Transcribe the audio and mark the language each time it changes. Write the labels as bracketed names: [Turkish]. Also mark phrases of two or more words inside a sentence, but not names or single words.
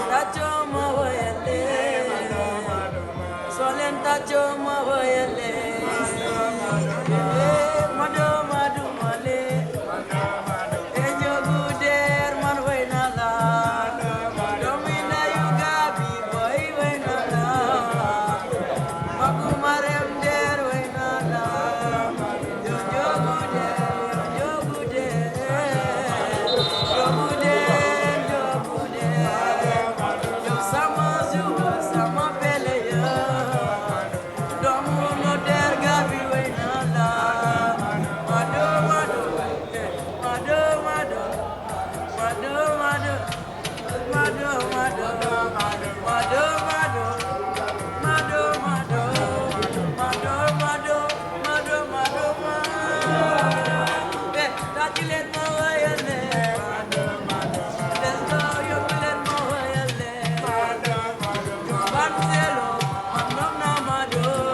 [Wolof] tàccoo ma woyale soo leen tàccoo ma woyale mado madu male e njogu der man way na la doomi ndeyu Gabi boy way na la magu marem der way na la njogu der yo sama zuwa sama pele yo doomu no der Gabi way na la mado mado mado mado mado mado mado mado mado mado mado mado mado mado tati leen ma wayale [English] let's go [Wolof] yóbbu leen ma wayale ban selo man nom na mado